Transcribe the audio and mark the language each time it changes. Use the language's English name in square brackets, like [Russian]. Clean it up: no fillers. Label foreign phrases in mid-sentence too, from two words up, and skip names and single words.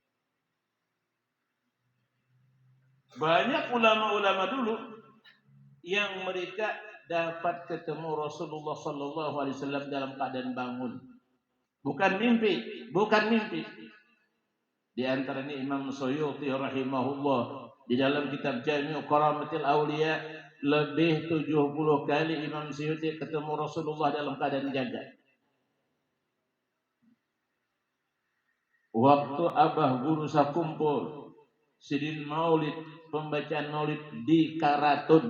[Indonesian] Banyak ulama-ulama dulu yang mereka dapat ketemu Rasulullah [Arabic] sallallahu alaihi wasallam [Indonesian] dalam keadaan bangun. Bukan mimpi, bukan mimpi. Di antaranya Imam Suyuti rahimahullah di dalam kitab Jami' Karamatil Auliya, lebih 70 kali Imam Suyuti ketemu Rasulullah dalam keadaan jaga. [Banjar] Waktu abah guru sakumpul sidin maulid, pembacaan maulid di Karatun.